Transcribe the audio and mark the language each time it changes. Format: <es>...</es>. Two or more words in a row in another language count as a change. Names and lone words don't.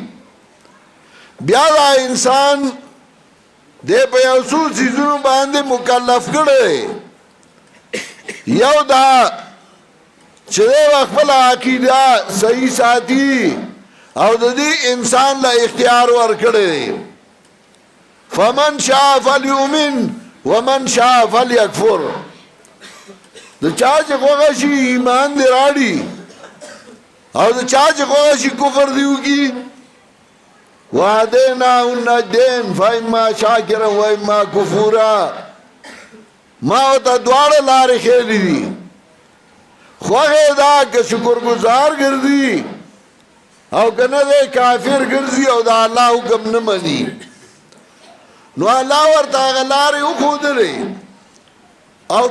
<ps>بیا دا انسان دې په یو څو څیزونو باندې مکلف کړي. یو دا چې دې خپل عقیده صحیح ساتي او د دې انسان له اختیار ورکړي.</ps> <ar>فمن شاء فليؤمن ومن شاء فليكفر.</ar> <ps>د چا چې خوښه شي ایمان دې راړي او د چا چې خوښه شي کفر دې وکړي.</ps> <ar>وهديناه النجدين فإما شاكرا وإما كفورا.</ar> <ps>ما ورته دواړه لارې ښیلې دي. خوښه دا که شکر گزار ګرځي او کنه دی کافر ګرځي او د الله حکم نه مني نو الله ورته هغه لارې وښودلې او</ps>